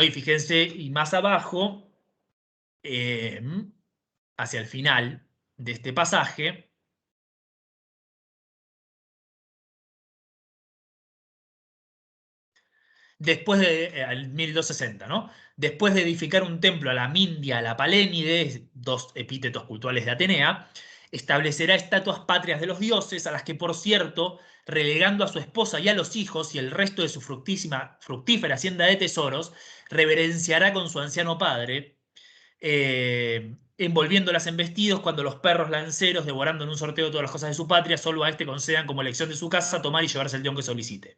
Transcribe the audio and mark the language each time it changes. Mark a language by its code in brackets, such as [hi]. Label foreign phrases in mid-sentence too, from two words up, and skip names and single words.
[es] Y fíjense, y más abajo, eh, hacia el final de este pasaje, después de, al 1260, ¿no? Después de edificar un templo a la Mindia, a la Palénide, 2 epítetos cultuales de Atenea, establecerá estatuas patrias de los dioses, a las que, por cierto, relegando a su esposa y a los hijos y el resto de su fructífera hacienda de tesoros, reverenciará con su anciano padre, envolviéndolas en vestidos cuando los perros lanceros, devorando en un sorteo todas las cosas de su patria, solo a este concedan como elección de su casa tomar y llevarse el león que solicite.